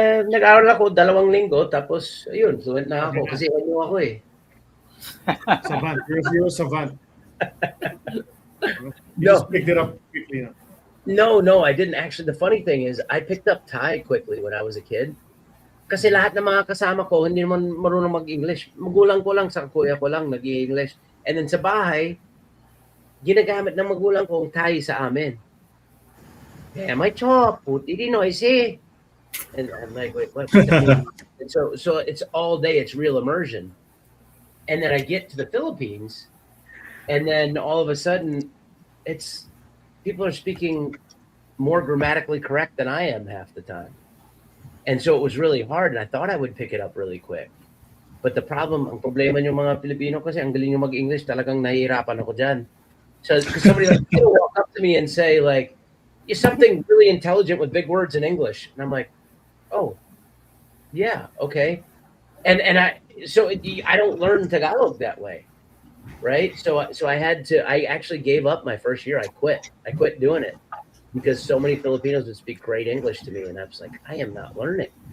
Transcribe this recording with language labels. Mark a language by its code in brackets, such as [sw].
[tl] Nag-aaral ako 2 linggo, tapos ayun, fluent na ako kasi ano ako eh. [en] Savant. You're a savant. You No. just picked it up quickly. No, I didn't actually. The funny thing is, I picked up Thai quickly when I was a kid. [tl] Kasi lahat ng mga kasama ko, hindi naman marunong mag-English. Magulang ko lang, sa kuya ko lang, nag-English. And then sa bahay, ginagamit ng magulang ko ang Thai sa amin. [en] Yeah, my chop, puti di noisy. And I'm like, wait, what? And so it's all day, it's real immersion. And then I get to the Philippines, and then all of a sudden, it's people are speaking more grammatically correct than I am half the time. And so it was really hard, and I thought I would pick it up really quick. [tl] But ang problema yung mga Pilipino kasi ang galing yung mag-English, talagang nahihirapan ako dyan. [en] So somebody like walk up to me and say like, "You're something really intelligent with big words in English," and I'm like, "Oh, yeah, okay." And I don't learn Tagalog that way, right? So I actually gave up my first year. I quit doing it because so many Filipinos would speak great English to me, and I was like, I am not learning.